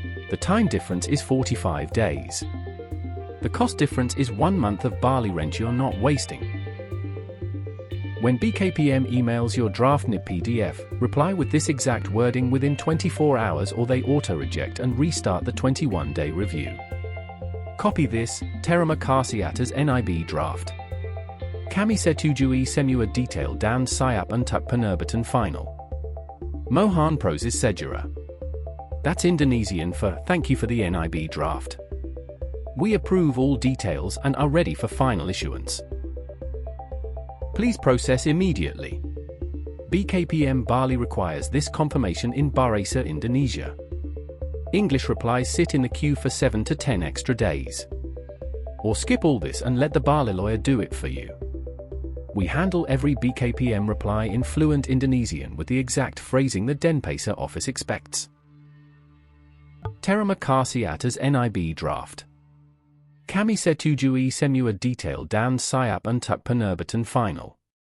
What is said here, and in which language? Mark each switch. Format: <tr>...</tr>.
<en>The time difference is 45 days. The cost difference is 1 month of Bali rent you're not wasting. When BKPM emails your draft NIB PDF, reply with this exact wording within 24 hours or they auto-reject and restart the 21-day review. Copy this,</en> <id>Terima kasih atas NIB draft. Kami setujui semua detail dan siap untuk penerbitan final. Mohon proses segera.</id> <en>That's Indonesian for thank you for the NIB draft. We approve all details and are ready for final issuance. Please process immediately. BKPM Bali requires this confirmation in Bahasa Indonesia. English replies sit in the queue for 7 to 10 extra days. Or skip all this and let TheBaliLawyer do it for you. We handle every BKPM reply in fluent Indonesian with the exact phrasing the Denpasar office expects.</en> <id>Terima kasih atas NIB draft. Kami setujui semua detail dan siap untuk penerbitan final.</id>